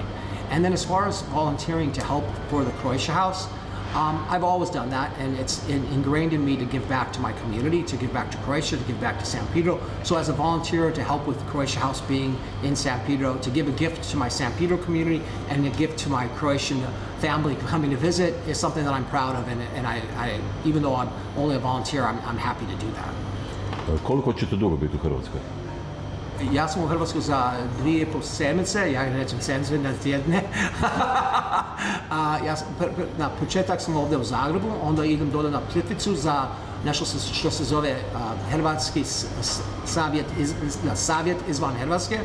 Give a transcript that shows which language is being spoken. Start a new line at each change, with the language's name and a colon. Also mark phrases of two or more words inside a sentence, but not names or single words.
English: And then as far as volunteering to help for the Croatia House, I've always done that, and it's ingrained in me to give back to my community, to give back to Croatia, to give back to San Pedru. So as a volunteer to help with the Croatia House being in San Pedru, to give a gift to my San Pedru community and a gift to my Croatian family coming to visit is something that I'm proud of, and I even though I'm only a volunteer, I'm happy to do that.
Croatian: Koliko ćete dugo biti u Hrvatskoj? Ja sam u Hrvatsku za 2,5 sedmice, ja nećem sedmice na tjedne. Na početak sam ovdje u Zagrebu, onda idem dole na Plitvicu za nešto što se zove Hrvatski savjet izvan Hrvatske.